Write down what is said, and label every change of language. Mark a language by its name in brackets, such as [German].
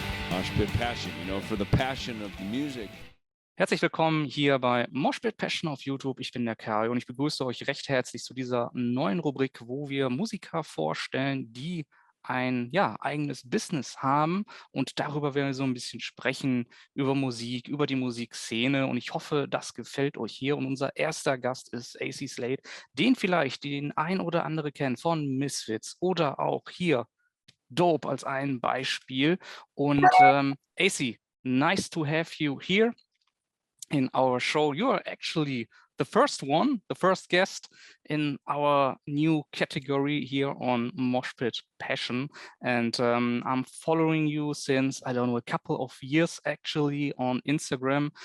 [English] Moshpit Passion, for the passion of the music. [German] Herzlich willkommen hier bei Moshpit Passion auf YouTube. Ich bin der Kai und ich begrüße euch recht herzlich zu dieser neuen Rubrik, wo wir Musiker vorstellen, die ein eigenes Business haben, und darüber werden wir so ein bisschen sprechen, über Musik, über die Musikszene, und ich hoffe, das gefällt euch hier. Und unser erster Gast ist Acey Slade, den vielleicht den ein oder andere kennen von Misfits oder auch hier Dope als ein Beispiel. [English] Und Acey, nice to have you here in our show. You are actually the first guest in our new category here on Moshpit Passion. And I'm following you since, I don't know, a couple of years actually on Instagram.